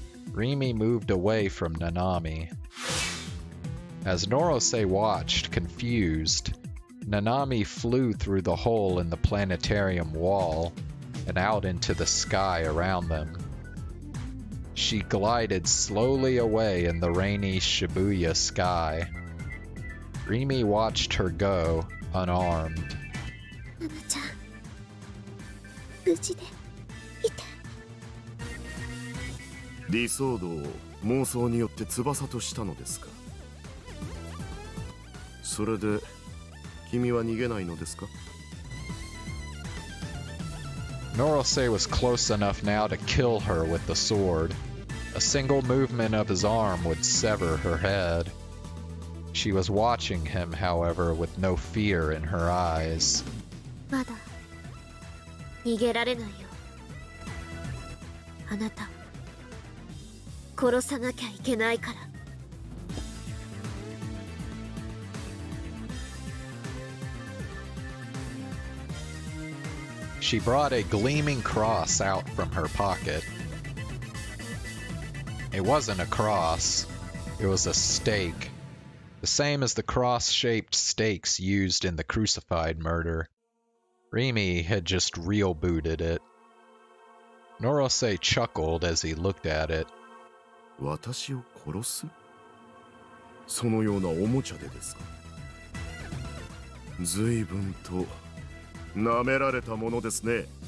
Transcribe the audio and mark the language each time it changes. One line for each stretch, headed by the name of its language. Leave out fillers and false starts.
English: Rimi moved away from Nanami. As Norose watched, confused, Nanami flew through the hole in the planetarium wall and out into the sky around them. She glided slowly away in the rainy Shibuya sky. Rimi watched her go, unarmed.
Japanese: ナナちゃん、無事でいて。理想像を妄想によって翼としたのですか。それで君は逃げないのですか。
English: Norose was close enough now to kill her with the sword. A single movement of his arm would sever her head. She was watching him, however, with no fear in her eyes.
Japanese: まだ逃げられないよ。あなたを殺さなきゃいけないから。
English: She brought a gleaming cross out from her pocket. It wasn't a cross, it was a stake, the same as the cross-shaped stakes used in the crucified murder. Rimi had just real-booted it. Norose chuckled as he looked at it.
Japanese: 私を殺す？そのようなおもちゃでですか。随分と舐められたものですね。